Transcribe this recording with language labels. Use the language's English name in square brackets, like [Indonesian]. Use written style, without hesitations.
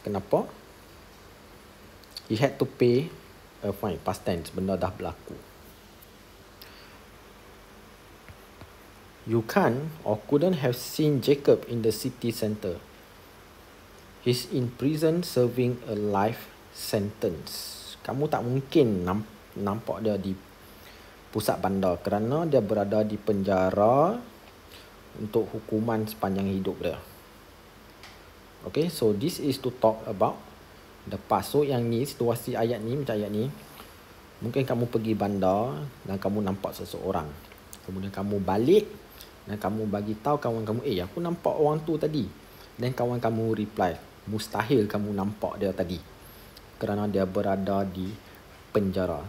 [Malay] Kenapa? [English] He had to pay a fine. Past tense. [Malay] Benda dah berlaku. [English] You can't or couldn't have seen Jacob in the city centre. He's in prison serving a life sentence. [Malay] Kamu tak mungkin nampak dia di pusat bandar kerana dia berada di penjara untuk hukuman sepanjang hidup dia. [English] Okay, so this is to talk about the past. [Malay] So yang ni, situasi ayat ni, macam ayat ni, mungkin kamu pergi bandar dan kamu nampak seseorang. Kemudian kamu balik dan kamu bagi tahu kawan kamu, aku nampak orang tu tadi. Dan kawan kamu reply, mustahil kamu nampak dia tadi kerana dia berada di penjara.